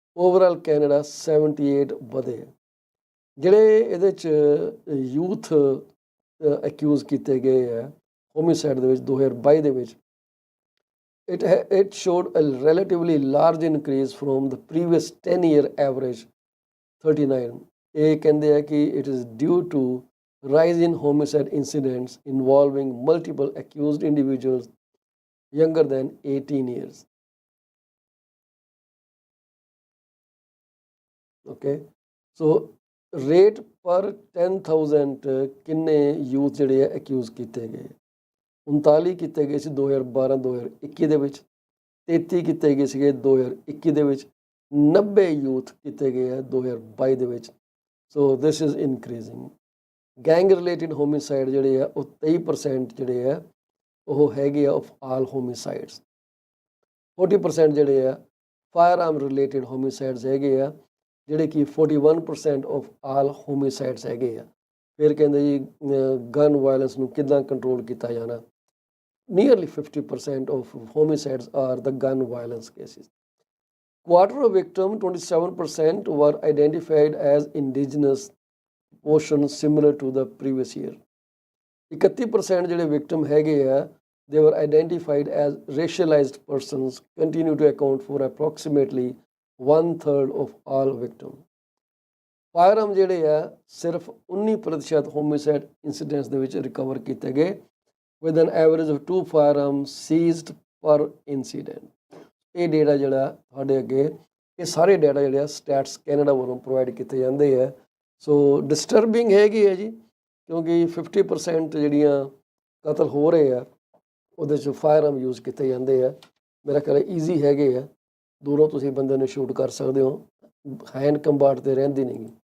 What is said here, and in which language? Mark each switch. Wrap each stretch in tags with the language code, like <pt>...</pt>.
<pa>Overall Canada 78 ਵਧੇ ਆ। ਜਿਹੜੇ ਇਹਦੇ 'ਚ ਯੂਥ ਅਕਿਊਜ਼ ਕੀਤੇ ਗਏ ਆ ਹੋਮਿਸਾਈਡ ਦੇ ਵਿੱਚ 2022 ਦੇ ਵਿੱਚ,</pa> <en>it showed a relatively large increase from the previous 10-year average 39.</en> <pa>ਇਹ ਕਹਿੰਦੇ ਆ ਕਿ</pa> <en>it is due to rise in homicide incidents involving multiple accused individuals younger than 18 years. Okay, so rate per 10,000</en> <pa>ਕਿੰਨੇ youth ਜਿਹੜੇ ਆ accused ਕੀਤੇ ਗਏ? 39 ਕੀਤੇ ਗਏ ਸੀ 2012-2021 ਦੇ ਵਿੱਚ, 33 ਕੀਤੇ ਗਏ ਸੀਗੇ 2021 ਦੇ ਵਿੱਚ, 90 ਯੂਥ ਕੀਤੇ ਗਏ ਆ 2022 ਦੇ ਵਿੱਚ।</pa> <en>So this is increasing.</en> <pa>Gang related homicide ਜਿਹੜੇ ਆ ਉਹ 23% ਜਿਹੜੇ ਆ ਉਹ ਹੈਗੇ ਆ</pa> <en>Of all homicides.</en> <pa>40% ਜਿਹੜੇ ਆ ਫਾਇਰ ਆਰਮ ਰਿਲੇਟਿਡ ਹੋਮਿਸਾਈਡਸ ਹੈਗੇ ਆ, ਜਿਹੜੇ ਕਿ 41%</pa> <en>of all homicides</en> <pa>ਹੈਗੇ ਆ। ਫਿਰ ਕਹਿੰਦੇ ਜੀ ਗਨ ਵਾਇਲੈਂਸ ਨੂੰ ਕਿੱਦਾਂ ਕੰਟਰੋਲ ਕੀਤਾ ਜਾਣਾ।</pa> <en>Nearly 50% of homicides are the gun violence cases. Quarter of victims, 27%, were identified as indigenous, portion similar to the previous year. 31%</en> <pa>ਜਿਹੜੇ victim ਹੈਗੇ ਆ,</pa> <en>they were identified as racialized persons, continue to account for approximately 1/3 of all victims.</en> <pa>Firearm ਜਿਹੜੇ ਆ ਸਿਰਫ 19% homicide incidents ਦੇ ਵਿੱਚ recover ਕੀਤੇ ਗਏ,</pa> <en>with an average of 2 firearms seized per incident.</en> <pa>ਇਹ ਡੇਟਾ ਜਿਹੜਾ ਤੁਹਾਡੇ ਅੱਗੇ, ਇਹ ਸਾਰੇ ਡੇਟਾ ਜਿਹੜੇ ਆ ਸਟੈਟਸ ਕੈਨੇਡਾ ਵੱਲੋਂ ਪ੍ਰੋਵਾਈਡ ਕੀਤੇ ਜਾਂਦੇ ਆ। ਸੋ ਡਿਸਟਰਬਿੰਗ ਹੈਗੀ ਹੈ ਜੀ, ਕਿਉਂਕਿ 50% ਜਿਹੜੀਆਂ ਕਤਲ ਹੋ ਰਹੇ ਆ ਉਹਦੇ 'ਚ ਫਾਇਰਆਰਮ ਯੂਜ਼ ਕੀਤੇ ਜਾਂਦੇ ਆ। ਮੇਰਾ ਖਿਆਲ ਈਜ਼ੀ ਹੈਗੇ ਆ, ਦੂਰੋਂ ਤੁਸੀਂ ਬੰਦੇ ਨੂੰ ਸ਼ੂਟ ਕਰ ਸਕਦੇ ਹੋ, ਹੈਂਡ ਕੰਬਾਟ 'ਤੇ ਰਹਿੰਦੀ ਨਹੀਂ।</pa>